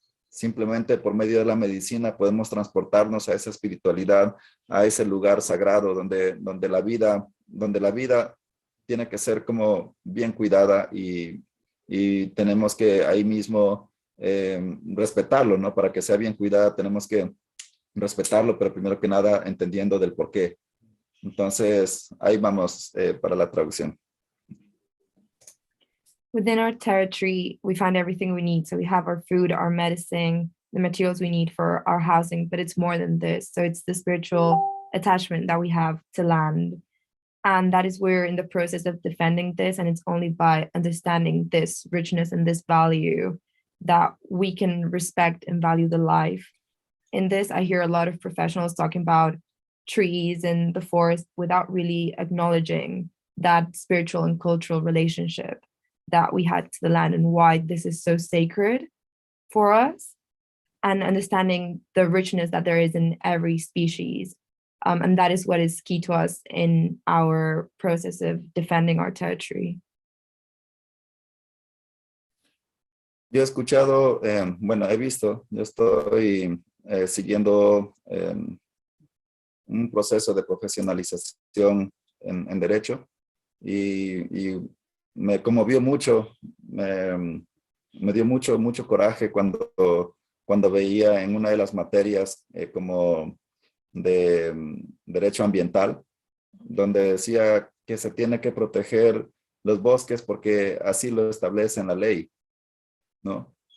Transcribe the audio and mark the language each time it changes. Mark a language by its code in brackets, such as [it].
[es] Simplemente por medio de la medicina podemos transportarnos a esa espiritualidad, a ese lugar sagrado donde la vida tiene que ser como bien cuidada y tenemos que ahí mismo respetarlo, ¿no? Para que sea bien cuidada tenemos que respetarlo, pero primero que nada entendiendo del por qué. Entonces, ahí vamos para la traducción. [en] Within our territory, we find everything we need. So we have our food, our medicine, the materials we need for our housing, but it's more than this. So it's the spiritual attachment that we have to land. And that is we're in the process of defending this. And it's only by understanding this richness and this value that we can respect and value the life. In this, I hear a lot of professionals talking about trees and the forest without really acknowledging that spiritual and cultural relationship that we had to the land and why this is so sacred for us, and understanding the richness that there is in every species. And that is what is key to us in our process of defending our territory. [es] Yo he escuchado, bueno, he visto, yo estoy siguiendo un proceso de profesionalización en derecho y me conmovió mucho, me dio mucho coraje cuando veía en una de las materias como de derecho ambiental, donde decía que se tiene que proteger los bosques porque así lo establece en la ley, ¿no?